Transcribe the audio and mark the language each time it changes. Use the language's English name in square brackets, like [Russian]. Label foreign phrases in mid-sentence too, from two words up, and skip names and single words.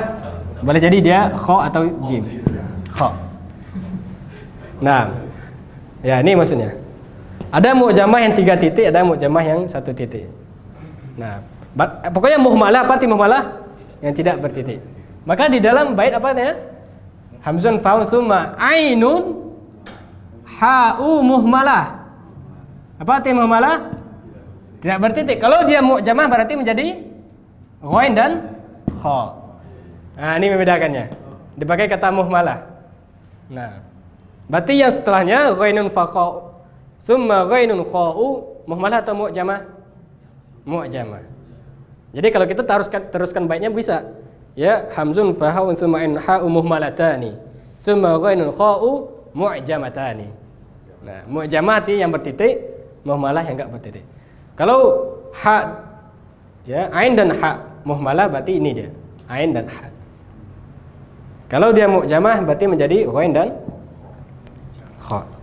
[Indonesian] Boleh jadi dia kha atau jim. Kha. Nah, ya ini maksudnya. Ada mu'jamah yang 3 titik, ada mu'jamah yang 1 titik. Nah, pokoknya muhmalah, apa arti muhmalah? Yang tidak bertitik. Maka di dalam bait apa namanya? [Arabic] همز فهاء ثم عين حاء مهملة. [Indonesian] Apa arti muhmalah? Tidak bertitik. Kalau dia mu'jamah berarti menjadi ghain dan kha. Nah, ini membedakannya. Dipakai kata muhmalah. Nah, berarti yang setelahnya [Arabic] غين فخاء ثم غين خاء [Indonesian] muhmalah atau mu'jamah? Mu'jamah. Jadi kalau kita teruskan baitnya bisa. Ya, [Arabic] همز فهاء ثم إن حاء مهملتان ثم غين خاء معجمتان. [Indonesian] Nah, mu'jamah arti yang bertitik, muhmalah yang enggak bertitik. Kalau ha ya, ain dan ha muhmalah berarti ini dia. Ain dan ha. Kalau dia mu'jamah berarti menjadi ghain dan kha.